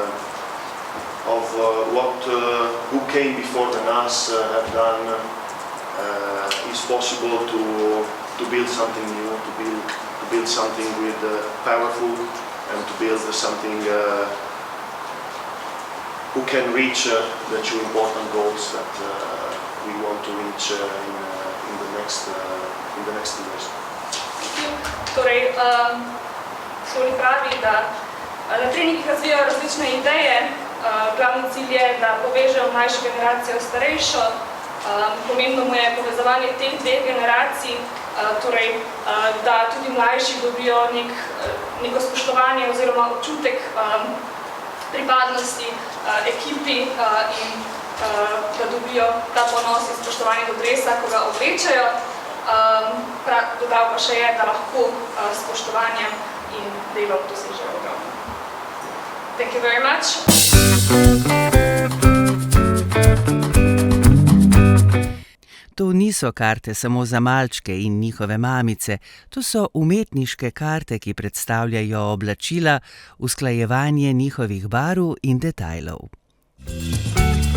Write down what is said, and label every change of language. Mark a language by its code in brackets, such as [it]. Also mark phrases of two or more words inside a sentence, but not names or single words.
[en] who came before than us have done, is possible to build something new, to build something with powerful, and to build something who can reach the 2 important goals that we want to reach in the next years. [sl] Torej, Sulj pravi, da na treningih razvijajo različne ideje. Glavni cilj je, da povežejo mlajšo generacijo s starejšo. Pomembno mu je povezovanje teh 2 generacij, torej, da tudi mlajši dobijo neko spoštovanje oziroma občutek pripadnosti ekipi in da dobijo ta ponos in spoštovanje do dresa, ko ga oblečajo. Dodal pa še je, da lahko spoštovanjem in delom dosežejo ogromno. [en] Thank you very much. [sl] To niso karte samo za malčke in njihove mamice, to so umetniške karte, ki predstavljajo oblačila, usklajevanje njihovih barv in detajlov.